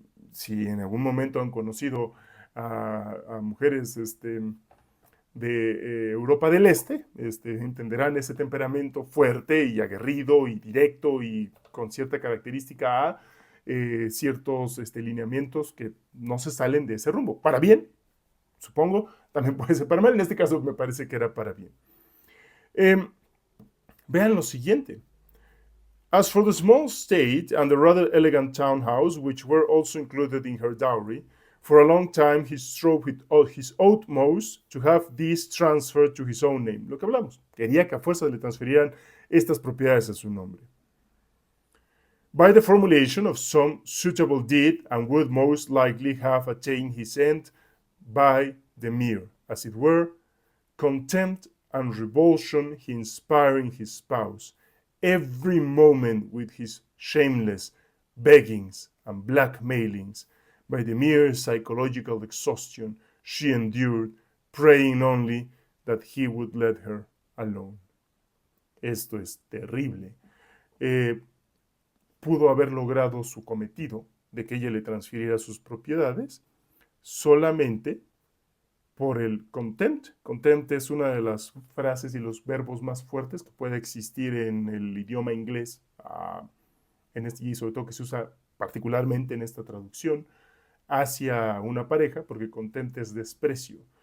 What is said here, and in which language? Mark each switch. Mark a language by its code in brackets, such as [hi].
[es] Si en algún momento han conocido a mujeres de Europa del Este, entenderán ese temperamento fuerte y aguerrido y directo y con cierta característica a ciertos lineamientos que no se salen de ese rumbo. Para bien, supongo, también puede ser para mal, en este caso me parece que era para bien. Vean lo siguiente. [en] As for the small estate and the rather elegant townhouse, which were also included in her dowry, for a long time he strove with his utmost to have these transferred to his own name. [es] Lo que hablamos, quería que a fuerza le transfirieran estas propiedades a su nombre. [en] By the formulation of some suitable deed, and would most likely have attained his end by the mere, as it were, contempt and revulsion he inspiring his spouse, every moment with his shameless beggings and blackmailings, by the mere psychological exhaustion she endured, praying only that he would let her alone. [es] Esto es terrible. Pudo haber logrado su cometido de que ella le transfiriera sus propiedades solamente por el contempt. Contempt es una de las frases y los verbos más fuertes que puede existir en el idioma inglés, y sobre todo que se usa particularmente en esta traducción, hacia una pareja, porque contempt es desprecio.